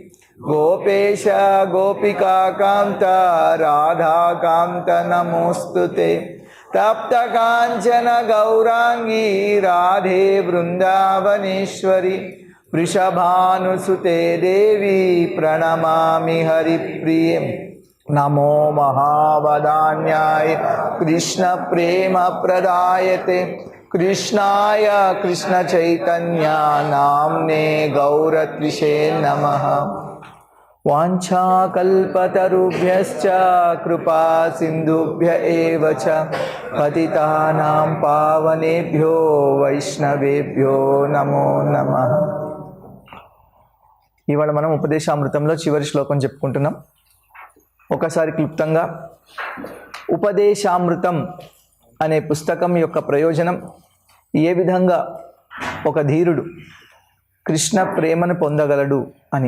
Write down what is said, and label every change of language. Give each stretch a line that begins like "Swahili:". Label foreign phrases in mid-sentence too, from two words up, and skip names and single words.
Sanskrit: गोपेश गोपिका कांत राधा कांत नमोस्तुते तप्त कांचन गौरांगी राधे वृंदावनेश्वरी वृषभानुसुते देवी प्रणमामि हरिप्रिये नमो महावदान्याय कृष्ण प्रेम प्रदायते कृष्णाय कृष्ण चैतन्य नाम्ने गौरत्विषे नमः। वाञ्छाकल्पतरुभ्यश्च कृपा सिन्धुभ्य एव च पतितानां पावनेभ्यो वैष्णवेभ्यो नमो नमः।
Telugu: ఇవాళ మనం ఉపదేశామృతంలో చివరి శ్లోకం చెప్పుకుంటున్నాం. ఒకసారి క్లుప్తంగా ఉపదేశామృతం అనే పుస్తకం యొక్క ప్రయోజనం, ఏ విధంగా ఒక ధీరుడు కృష్ణ ప్రేమను పొందగలడు అని.